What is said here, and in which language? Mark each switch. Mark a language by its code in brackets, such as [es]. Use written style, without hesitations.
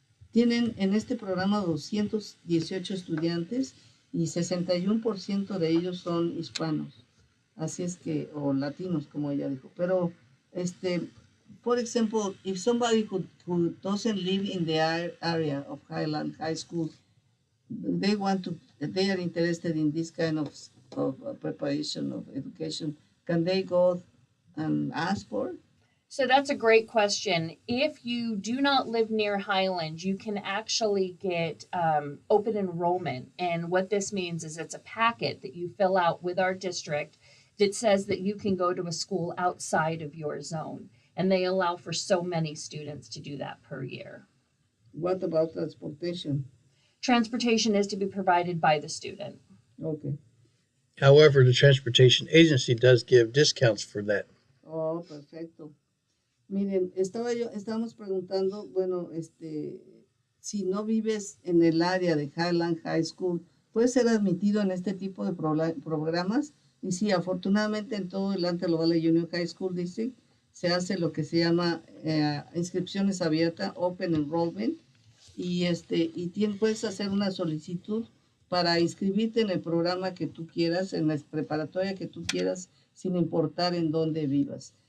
[es] Tienen en este programa 218 estudiantes y 61% de ellos son hispanos. Así es que, o latinos, como ella dijo. Pero, [en] for example, if somebody who doesn't live in the area of Highland High School, they are interested in this kind of preparation of education, can they go and ask for it? So that's a great question. If you do not live near Highland, you can actually get open enrollment. And what this means is it's a packet that you fill out with our district that says that you can go to a school outside of your zone. And they allow for so many students to do that per year. What about transportation? Transportation is to be provided by the student. Okay. However, the transportation agency does give discounts for that. [es] Oh, perfecto. Miren, estábamos preguntando, bueno, si no vives en el área de Highland High School, ¿puedes ser admitido en este tipo de programas? Y sí, afortunadamente en todo el Antelope Valley Union High School District se hace lo que se llama inscripciones abiertas, Open Enrollment, y puedes hacer una solicitud para inscribirte en el programa que tú quieras, en la preparatoria que tú quieras, sin importar en dónde vivas.